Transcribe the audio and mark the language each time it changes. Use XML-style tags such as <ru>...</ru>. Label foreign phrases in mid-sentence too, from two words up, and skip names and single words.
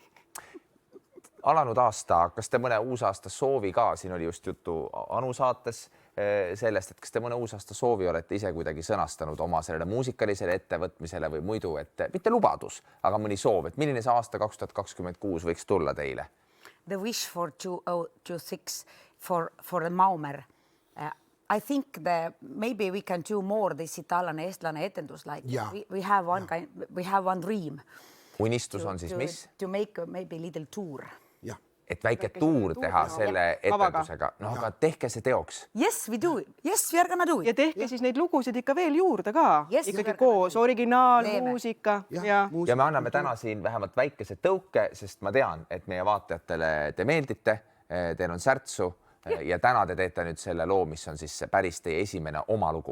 <et>Alanud aasta, kas te mõne uusaasta soovi ka, siin oli just juttu Anu saates sellest, et kas te mõne uusaasta soovi olete ise kuidagi sõnastanud oma sellele muusikalisele ettevõtmisele või muidu, et mitte lubadus, aga mõni soov, et milline see aasta 2026 võiks tulla teile?</et> <en>The wish for 2026 for the Maumer. I think that maybe we can do more this italian</en> <et>eestlane etendus</et> <en>like we have one dream.</en> <et>Unistus on siis mis?</et> <en>To make maybe little tour.</en> <et>Et väike tuur teha selle etendusega. No aga tehke see teoks.</et> <en>Yes, we do. Yes, we are gonna do it.</en> <et>Ja tehke siis neid lugusid ikka veel juurde ka. Ikkagi koos, originaalmuusika. Ja me anname täna siin vähemalt väikese tõuke, sest ma tean, et meie vaatajatele te meeldite, teil on särtsu ja täna te teete nüüd selle loo, mis on siis päris teie esimene oma lugu.</et>